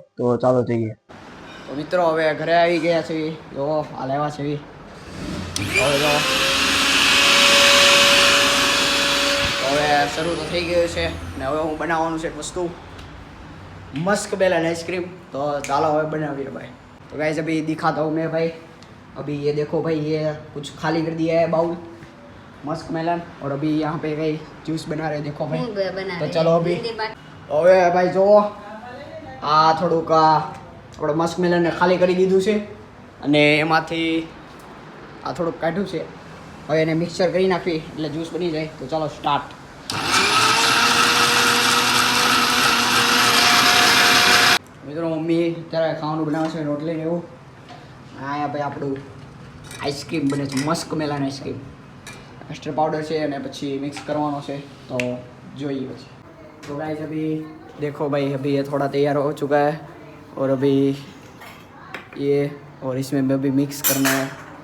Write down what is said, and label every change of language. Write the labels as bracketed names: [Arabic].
[Gujarati] તો ચાલો જઈએ. તો મિત્રો હવે ઘરે આવી ગયા છે. જો આ લેવા છે. હવે જો હવે શરૂ તો થઈ ગયું છે ને હવે હું બનાવવાનું છે એક વસ્તુ, मस्क मेलन आइसक्रीम। [Hindi] तो चलो હવે बनाइए भाई। तो गाइस अभी दिखाता हूँ मैं भाई। अभी ये देखो भाई, ये कुछ खाली कर दिया है बाउल मस्क मेलन, और अभी यहाँ पे भाई जूस बना रहे देखो भाई। तो चलो अभी [Gujarati] હવે ભાઈ જો આ થોડુંક આપણે મસ્ક મેલન ને ખાલી કરી દીધું છે અને એમાંથી આ થોડુંક કાઢ્યું છે। હવે એને મિક્સર કરી નાખી એટલે જ્યુસ બની જાય। તો ચાલો સ્ટાર્ટ। મિત્રો મમ્મી અત્યારે ખાવાનું બનાવે છે, રોટલી ને એવું। અહીંયા ભાઈ આપણું આઈસ્ક્રીમ બને છે, Musk melon ice cream. Custard powder છે અને પછી મિક્સ કરવાનો છે, તો જોઈએ પછી। [Hindi] तो गाइस अभी देखो भाई, अभी ये थोड़ा तैयार हो चुका है और अभी ये और इसमें भी अभी मिक्स करना है।